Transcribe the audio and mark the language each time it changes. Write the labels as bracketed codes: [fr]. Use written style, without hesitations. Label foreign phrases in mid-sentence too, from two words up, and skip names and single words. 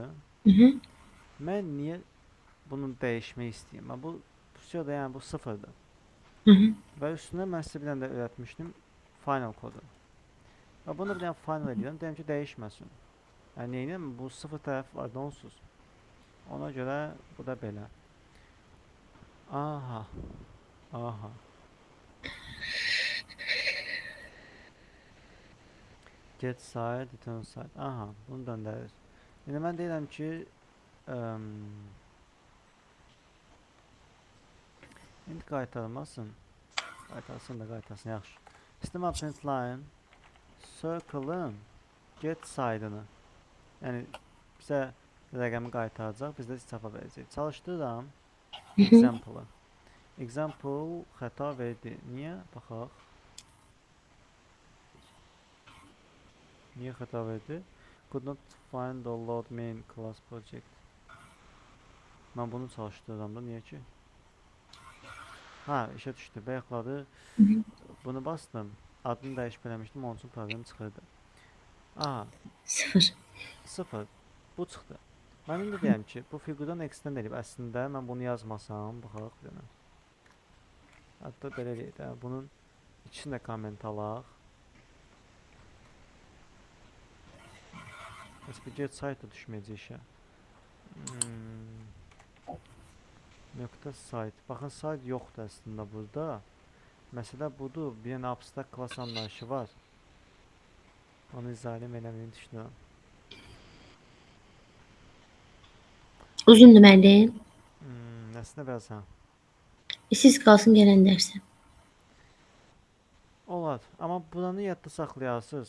[az] Mən niyə bunun dəyişmək istəyim? Bu Pseudo, yəni bu 0-dır. Və üstünə mən sizə bir dənə də öyrətmişdim final kodu. Və bunu bir dənə final edirəm, deyəm ki, dəyişməsin. Yəni neyniyəm? Bu 0 tərəf var, onsuz. Ona görə bu da belə. [en] Aha. Get side, return side. [az] Aha, bunu döndərir. İndi mən deyirəm ki, indi qaytarmasın. Qaytarsın da qaytarsın, yaxşı. System.out.println circle-ın [en] get side-ını, [az] yəni bizə rəqəmi qaytaracaq, biz də cavab verəcək. Çalışdırıram example-ı. Example xəta verdi. Niyə? Baxaq. Niyə xəta verdi? [en] Could not find the load main class project. [tr] Ben bunu çalıştırıram da niye ki? Ha, işe düşdü. Bayaqladı. Bunu bastım. [az] Adını dəyişmələmişdim, onun üçün problem çıxırdı. Aha, 0. 0. Bu çıxdı. Mən indi deyəm ki, bu fiqurdan extend edib əslində mən bunu yazmasam, baxaq bir dənə. Hətta belə deyək də, bunun içində komment alaq. Heç bir [en] get sayta [az] düşməyəcək işə. Nöqtə site. Baxın, site yoxdur əslində burada. Məsələ budur, bir dənə [en] abstract class [az] anlayışı var. Onu izah eləməyini düşünürəm. Uzundur müəllim. Nəsinə versən? Siz qalsın gələn dərsə. Olar, amma buranı yadda saxlayarsınız.